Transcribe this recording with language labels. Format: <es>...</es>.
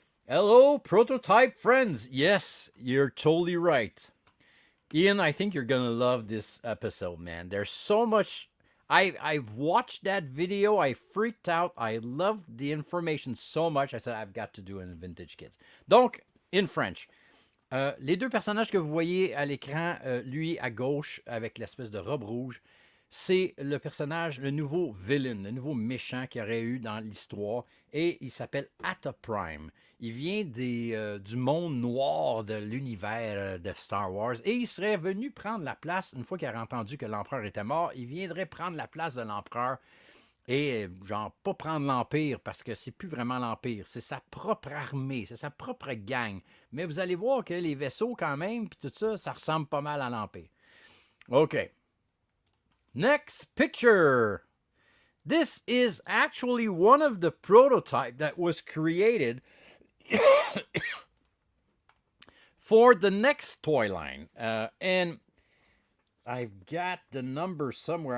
<en>Hello, prototype friends. Yes, you're totally right. Ian, I think you're going to love this episode, man. There's so much. I've watched that video. I freaked out. I loved the information so much. I said, I've got to do it in Vintage Kids. Donc, in French.</en> <fr>Les deux personnages que vous voyez à l'écran, lui à gauche avec l'espèce de robe rouge, c'est le personnage, le nouveau villain, le nouveau méchant qu'il y aurait eu dans l'histoire, et il s'appelle Atha Prime. Il vient du monde noir de l'univers de Star Wars, et il serait venu prendre la place, une fois qu'il aurait entendu que l'empereur était mort, il viendrait prendre la place de l'empereur. Et genre, pas prendre l'Empire, parce que c'est plus vraiment l'Empire. C'est sa propre armée, c'est sa propre gang. Mais vous allez voir que les vaisseaux, quand même, puis tout ça, ça ressemble pas mal à l'Empire.</fr> <en>OK. Next picture. This is actually one of the prototypes that was created for the next toy line. And I've got the number somewhere.</en>